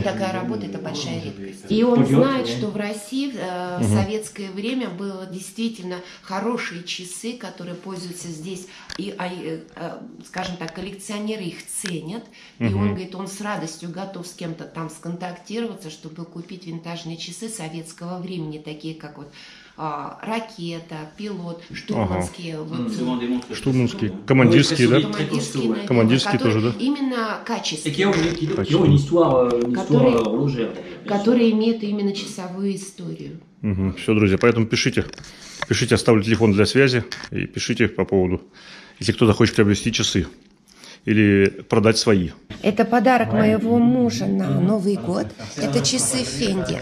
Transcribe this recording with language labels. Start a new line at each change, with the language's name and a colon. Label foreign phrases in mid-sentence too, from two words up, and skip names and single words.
Russian: И такая работа – это большая редкость. И он знает, что в России в советское время было действительно хорошие часы, которые пользуются здесь, и, скажем так, коллекционеры их ценят, и он говорит, он с радостью готов с кем-то там сконтактироваться, чтобы купить винтажные часы советского времени, такие как вот ракета, пилот, штурманские. Вот, Штурманские, командирские, да? Командирские тоже, да? Именно
French: Et
Russian: качественные.
French: qui ont une histoire horlogère.
Russian: Которые имеют именно часовую историю. Все, друзья, поэтому пишите. Пишите, оставлю телефон для связи. И пишите по поводу, если кто-то хочет приобрести часы. Или продать свои. Это подарок моего мужа на Новый год. Это часы Fendi.